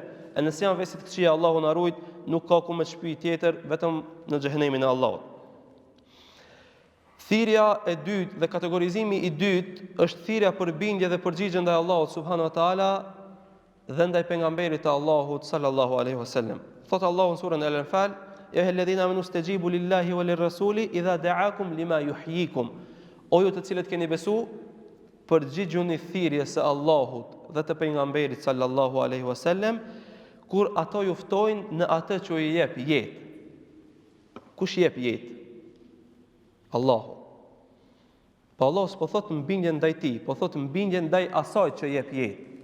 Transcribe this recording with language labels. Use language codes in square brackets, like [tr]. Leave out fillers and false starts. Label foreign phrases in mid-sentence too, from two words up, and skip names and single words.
[sq] E nëse janë vesit të këqija, Allahu na ruaj, nuk ka ku me shpi tjetër, vetëm në xhenemin e Allahut. Thirrja e dytë dhe kategorizimi i dytë është thirrja për bindje dhe përgjigje ndaj Allahut [ar] سبحانه وتعالى [sq] dhe ndaj pejgamberit të Allahut [ar] صلى الله عليه وسلم. [sq] Thot Allahu në surën Al-Anfal, [ar] يا أيها الذين آمنوا استجيبوا لله وللرسول إذا دعاكم لما يحييكم. [sq] O ju të cilët keni besu, përgjigjuni thirrjes së Allahut dhe të pejgamberit [ar] صلى الله عليه وسلم [sq] kur ato ju ftojnë në atë që ju jep jetë. Kush jep jetë? Allahu. Po Allah s'po thot mbindje ndaj ti, po thot mbindje ndaj asaj që jep jetë.